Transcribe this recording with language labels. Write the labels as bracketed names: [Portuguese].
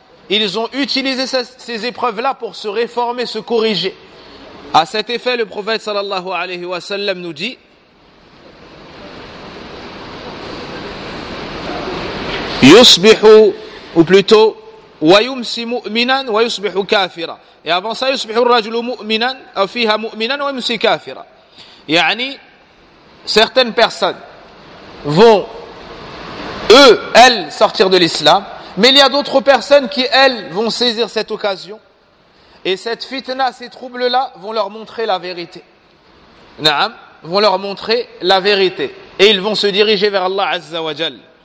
[French] Ils ont utilisé ces épreuves-là pour se réformer, se corriger. À cet effet, le prophète sallallahu alayhi wa sallam nous dit: Yusbihu, ou plutôt, [Arabic] وَيُمْسِ مُؤْمِنًا وَيُصْبِحُ كَافِرًا. [French] Et avant ça, [Arabic] يُصْبِحُ الرَّجُلُ مُؤْمِنًا فِيهَا مُؤْمِنًا وَيُمْسِ كَافِرًا. [French] يعني, certaines personnes vont, eux, elles, sortir de l'islam, mais il y a d'autres personnes qui, elles, vont saisir cette occasion, et cette fitna, ces troubles-là, vont leur montrer la vérité. Na'am, vont leur montrer la vérité. Et ils vont se diriger vers Allah Azza wa Jal.